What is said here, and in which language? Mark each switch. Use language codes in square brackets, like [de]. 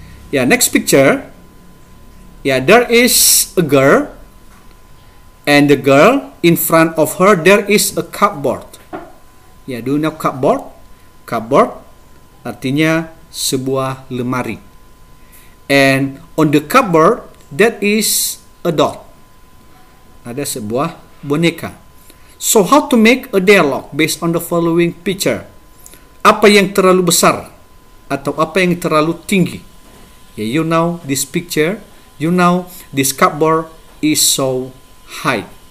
[en] Next picture. There is a girl, and the girl in front of her there is a cupboard. Do you know cupboard? Cupboard artinya [id] sebuah lemari. [en] And on the cupboard, that is a doll. [id] Ada sebuah boneka. [en] So how to make a dialogue based on the following picture? [id] Apa yang terlalu besar atau apa yang terlalu tinggi? [en] You know this picture, you know this cupboard is so high.